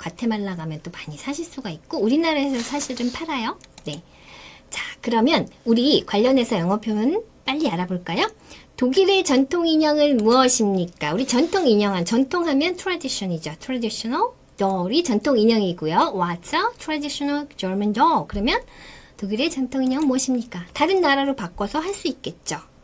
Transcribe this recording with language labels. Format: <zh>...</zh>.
<ko>과테말라 가면 또 많이 사실 수가 있고 우리나라에서 사실은 팔아요. 네. 자, 그러면 우리 관련해서 영어 표현 빨리 알아볼까요? 독일의 전통 인형은 무엇입니까? 우리 전통 인형은 전통하면 tradition이죠. traditional doll이 전통 인형이고요.</ko> <en>What's a traditional German doll?</en> <ko>그러면 독일의 전통 인형은 무엇입니까? 다른 나라로 바꿔서 할 수 있겠죠.</ko>